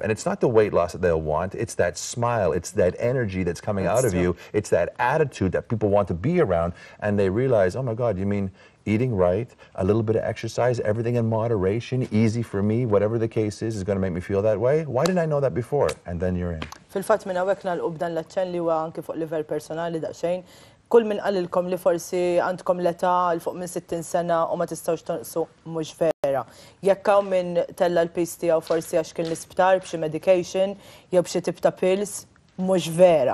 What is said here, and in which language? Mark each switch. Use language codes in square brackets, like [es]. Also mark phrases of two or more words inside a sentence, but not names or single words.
[en] And it's not the weight loss that they'll want, it's that smile, it's that energy that's coming out of you, it's that attitude that people want to be around, and they realize, oh my God, you mean eating right, a little bit of exercise, everything in moderation, easy for me, whatever the case is going to make me feel that way? Why didn't I know that before? And then you're in. [mt] Fil-fatt minn hawnhekk nagħlqu b'dan l-aċċenn li huwa anke fuq livell personali daqsxejn. Kull min qalilkom li forsi għandkom l-età l fuq minn 60 sena u ma tistgħux tonqsu mhux vera. Jekk hawn min tella l-pis tiegħu forsi għax kien l-isptar b'xi medication jew b'xi tip ta' pills, mhux vera.